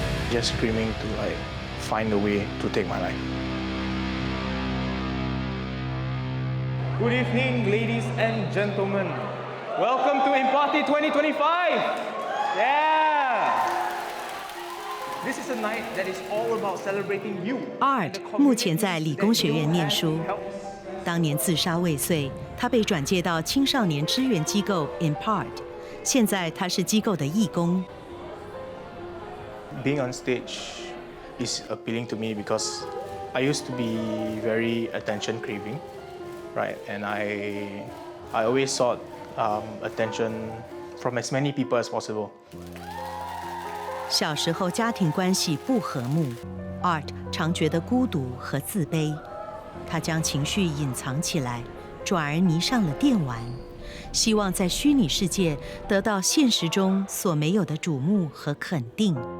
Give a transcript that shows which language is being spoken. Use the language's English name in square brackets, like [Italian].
[English] Just screaming to find a way to take my life. Good evening, ladies and gentlemen. Welcome to Empathy 2025. Yeah. This is a night that is all about celebrating you. [Chinese] Art 目前在理工学院念书，当年自杀未遂，他被转介到青少年支援机构 Impart， 现在他是机构的义工。 [English] Being on stage is appealing to me because I used to be very attention craving, right? And I always sought attention from as many people as possible. [Chinese] 小时候家庭关系不和睦 ，Art 常觉得孤独和自卑，他将情绪隐藏起来，转而迷上了电玩，希望在虚拟世界得到现实中所没有的瞩目和肯定。